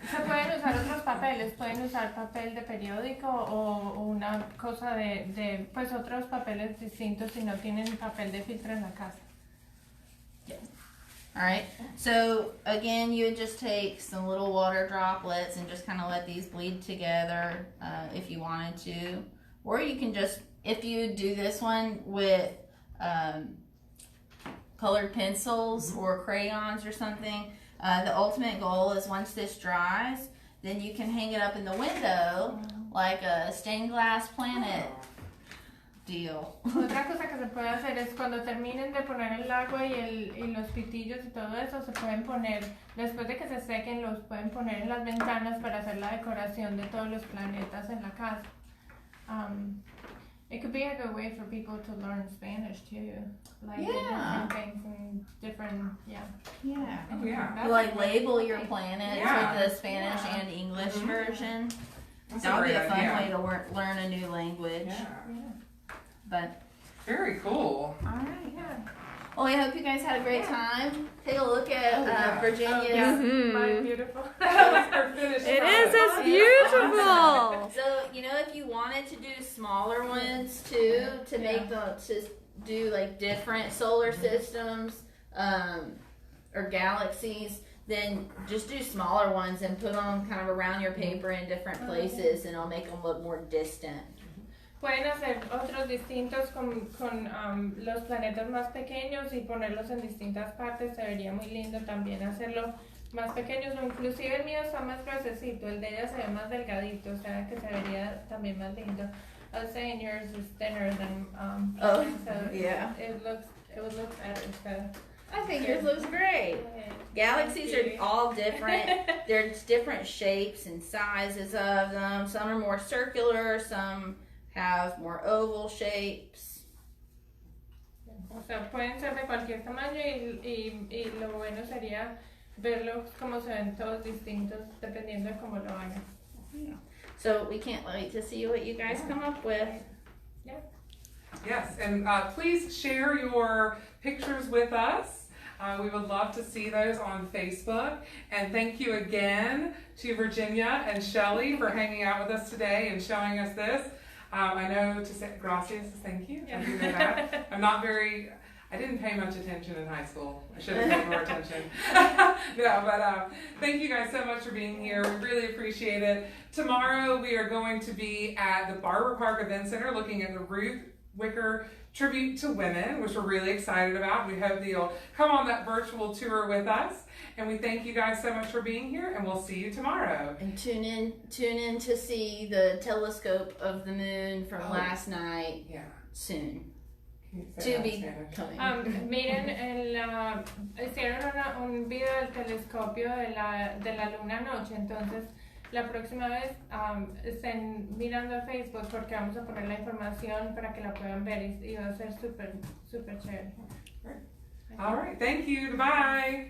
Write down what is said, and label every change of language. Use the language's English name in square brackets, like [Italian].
[Spanish] Se pueden usar otros papeles, pueden usar papel de periódico o una cosa de pues otros papeles distintos si no tienen papel de filtro en la casa. [English] Yeah. All right. So again, you would just take some little water droplets and just kind of let these bleed together if you wanted to, or you can just, if you do this one with colored pencils or crayons or something. The ultimate goal is once this dries, then you can hang it up in the window like a stained glass planet deal. [Spanish] Otra cosa que se puede hacer es cuando terminen de poner el agua y los pitillos y todo eso, se pueden poner, después de que se sequen, los pueden poner en las ventanas para hacer la decoración de todos los planetas en la casa. [English] It could be a good way for people to learn Spanish too, like different things and different, Like label your planets with the Spanish and English version. That would be a fun way to learn a new language. But very cool. All right. Well, I hope you guys had a great time. Take a look at Virginia's. My beautiful. It is. It's beautiful. So if you wanted to do smaller ones too, to make to do like different solar systems or galaxies, then just do smaller ones and put them kind of around your paper in different places, and it'll make them look more distant. [Spanish] Pueden hacer otros distintos con los planetas más pequeños y ponerlos en distintas partes. Se vería muy lindo también hacerlo más pequeños. Inclusive el mío está más gruesecito, el de ella se ve más delgadito, o sea que se vería también más lindo. [English] I was saying yours is thinner than so it would look better. So. I think yours looks great. Galaxies are all different. There's different shapes and sizes of them. Some are more circular, some have more oval shapes. [Spanish] O sea, pueden ser de cualquier tamaño y lo bueno sería verlos como se ven todos distintos dependiendo de cómo lo hagan. [English] Yeah. So we can't wait to see what you guys come up with. Yeah. Yes, and please share your pictures with us. We would love to see those on Facebook. And thank you again to Virginia and Shelli for hanging out with us today and showing us this. I know to say gracias, thank you. Yeah. I do know that. I didn't pay much attention in high school. I should have paid more attention. No, but thank you guys so much for being here. We really appreciate it. Tomorrow we are going to be at the Barber Park Event Center looking at the Ruth Wicker Tribute to Women, which we're really excited about. We hope that you'll come on that virtual tour with us. And we thank you guys so much for being here, and we'll see you tomorrow. And tune in to see the telescope of the moon from last night soon. Can you say To that in be Spanish? coming. [Spanish] Miren, hicieron un video del telescopio de la luna anoche, entonces la próxima vez estén mirando Facebook porque vamos a poner la información para que la puedan ver y va a ser súper chévere. [English] All right, thank you. Goodbye.